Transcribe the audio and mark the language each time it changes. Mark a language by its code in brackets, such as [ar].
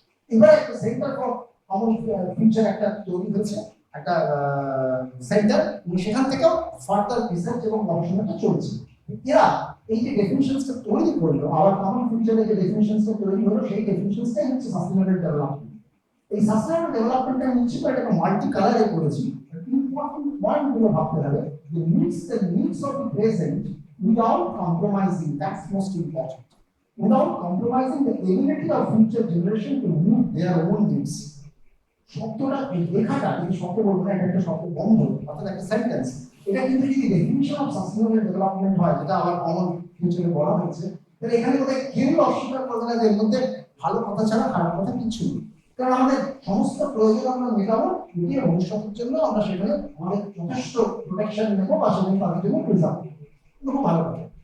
[bn] এবার একটা centre for common future একটা তৈরি হয়েছে, একটা সেন্টার, সেখান থেকেও ফার্দার রিসার্চ এবং গবেষণাটা চলছে। এরা এই যে ডেফিনিশনসটা তৈরি করলো, আওয়ার কমন ফিউচারের যে ডেফিনিশনসটা তৈরি হলো সেই ডেফিনিশনসটাই হচ্ছে সাস্টেনেবল ডেভেলপমেন্ট। এই সাস্টেনেবল ডেভেলপমেন্টটা নিশ্চিত করে একটা মাল্টি কালারে করেছি। ইম্পর্টেন্ট পয়েন্টগুলো ভাবতে হবে যে [en] the needs of the present without compromising, that's most important, without compromising the ability of future generation to meet their own needs. [bn] শব্দটা লেখাটা যদি শব্দ বলবো না, এটা একটা শব্দ বন্ধ অর্থাৎ একটা সেন্টেন্স, এটা কিন্তু যদি ডেফিনিশন অফ সাস্টেনেবল ডেভেলপমেন্ট হয় যেটা আবার কমন ফিউচারে বলা হয়েছে, তাহলে এখানে কোথায় কেউ অস্বীকার করবে না যে এর মধ্যে ভালো কথা ছাড়া খারাপ কথা কিছু নেই। কারণ আমাদের সমস্ত প্রয়োজন আমরা মেটাবো, মিটিয়ে ভবিষ্যতের জন্য আমরা সেখানে আমাদের যথেষ্ট প্রোটেকশন নেবো বা সেখানে তাদের জন্য প্রিজার্ভ করবো, খুব ভালো কথা।